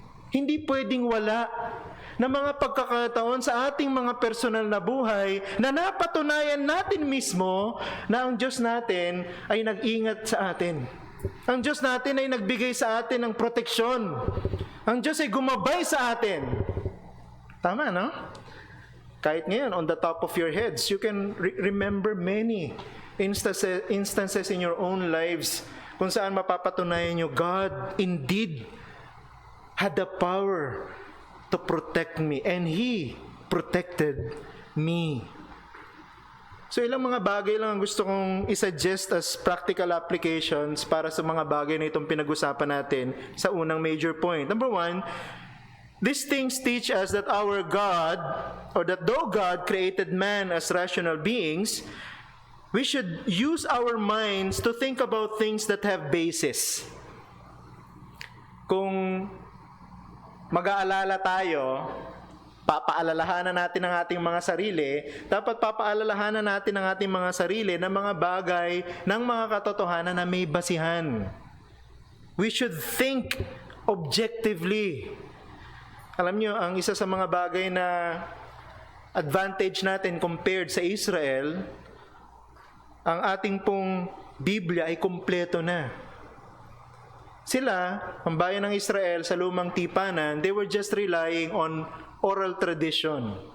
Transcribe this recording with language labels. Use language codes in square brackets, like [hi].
[tl] Hindi pwedeng wala na mga pagkakataon sa ating mga personal na buhay na napatunayan natin mismo na ang Diyos natin ay nag-ingat sa atin. Ang Diyos natin ay nagbigay sa atin ng proteksyon. Ang Diyos ay gumabay sa atin. Tama, no? Kahit ngayon, [en] on the top of your heads, you can remember many instances in your own lives [tl] kung saan mapapatunayan nyo, [en] God indeed had the power to protect me, and He protected me. [tl] So ilang mga bagay lang ang gusto kong isuggest as practical applications para sa mga bagay na itong pinag-usapan natin sa unang major point. [en] Number one, these things teach us that our God, or that though God created man as rational beings, we should use our minds to think about things that have basis. [tl] Kung mag-aalala tayo, papaalalahanan natin ang ating mga sarili, dapat papaalalahanan natin ang ating mga sarili ng mga bagay, ng mga katotohanan na may basihan. [en] We should think objectively. [tl] Alam nyo, ang isa sa mga bagay na advantage natin compared sa Israel, ang ating pong Biblia ay kumpleto na. Sila, ang bayan ng Israel sa lumang tipanan, [en] they were just relying on oral tradition.